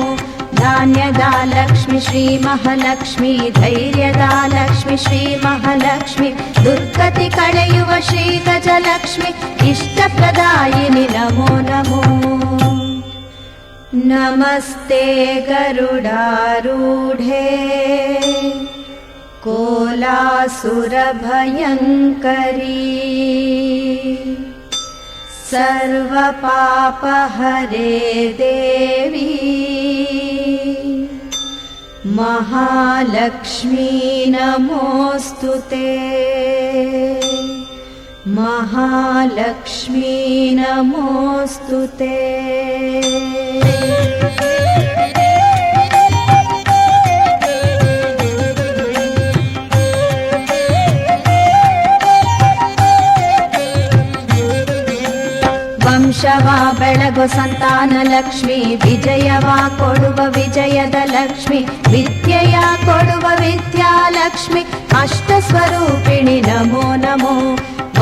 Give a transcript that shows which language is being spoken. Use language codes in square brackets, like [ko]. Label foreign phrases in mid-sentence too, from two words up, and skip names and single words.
[kn] ಧಾನ್ಯದ ಲಕ್ಷ್ಮಿ ಶ್ರೀ ಮಹಾಲಕ್ಷ್ಮಿ, ಧೈರ್ಯದ ಲಕ್ಷ್ಮಿ ಶ್ರೀ ಮಹಾಲಕ್ಷ್ಮಿ, ದುರ್ಗತಿ ಕಳೆಯುವ ಶ್ರೀ ಗಜಲಕ್ಷ್ಮಿ, ಇಷ್ಟಪ್ರದಾಯಿನಿ [sa] ನಮೋ ನಮೋ. ನಮಸ್ತೆ ಗರುಡಾರೂಢೇ, कोलासुरभयङ्करी, सर्वपापहरे देवी, महालक्ष्मी नमोऽस्तुते, महालक्ष्मी नमोऽस्तुते. [kn] ವಂಶವ ಬೆಳಗು ಸಂತಾನ ಲಕ್ಷ್ಮಿ, ವಿಜಯವ ಕೊಡುವ ವಿಜಯದ ಲಕ್ಷ್ಮಿ, ವಿದ್ಯೆಯ ಕೊಡುವ ವಿದ್ಯಾಲಕ್ಷ್ಮಿ, ಅಷ್ಟಸ್ವರೂಪಿಣಿ [sa] ನಮೋ ನಮೋ.